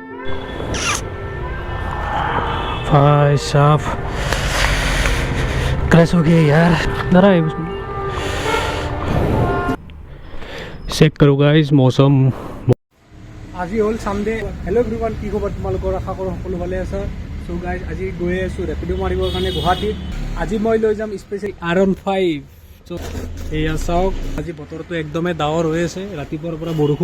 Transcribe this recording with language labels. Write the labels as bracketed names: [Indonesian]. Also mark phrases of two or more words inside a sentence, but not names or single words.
[Hindi] भाई साहब क्रैश हो गया यार। जरा चेक करो गाइस मौसम। [Assamese] আজি হ'ল সানডে। [English] hello everyone, [Assamese] কি খবৰ তোমালোকৰ? আশা কৰোঁ সকলো ভালে আছে। চ' গাইজ আজি গৈ আছোঁ ৰেপিড' মাৰিবৰ কাৰণে গুৱাহাটীত। আজি মই লৈ যাম স্পেচিয়েল R15। চ' এয়া চাওক, আজি বতৰটো একদমেই ডাৱৰ হৈ আছে, ৰাতিপুৱাৰ পৰা বৰষুণ।